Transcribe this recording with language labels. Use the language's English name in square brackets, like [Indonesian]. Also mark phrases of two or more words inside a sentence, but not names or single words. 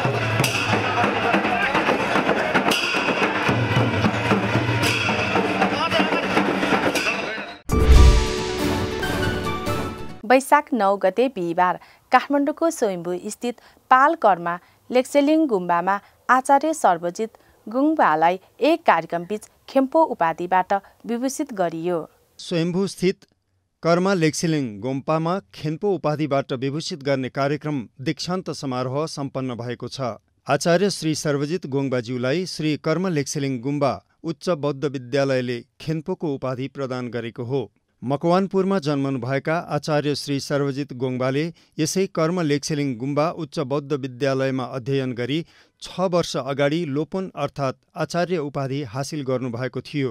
[Nepali] वैशाख 9 गते बिहिबार काठमाडौँको स्वयम्भू स्थित पालकरमा लेक्सेलिङ गुम्बामा आचार्य सर्वजित गुम्बालाई एक कार्यक्रमबीच खेम्पो उपाधिबाट विभूषित गरियो। स्वयम्भू स्थित कर्मा लेक्सिलिङ गोम्पामा खेम्पो उपाधिबाट विभूषित गर्ने कार्यक्रम दीक्षान्त समारोह सम्पन्न भएको छ। आचार्य श्री सर्वजित गोङबाज्यूलाई श्री कर्म लेक्सिलिङ गुम्बा उच्च बौद्ध विद्यालयले खेम्पोको उपाधि प्रदान गरेको हो। मकवानपुरमा जन्मनुभएका आचार्य श्री सर्वजित गोङबाले यसै कर्म लेक्सिलिङ गुम्बा उच्च बौद्ध विद्यालयमा अध्ययन गरी 6 वर्ष अगाडि लोपोन अर्थात् आचार्य उपाधि हासिल गर्नुभएको थियो।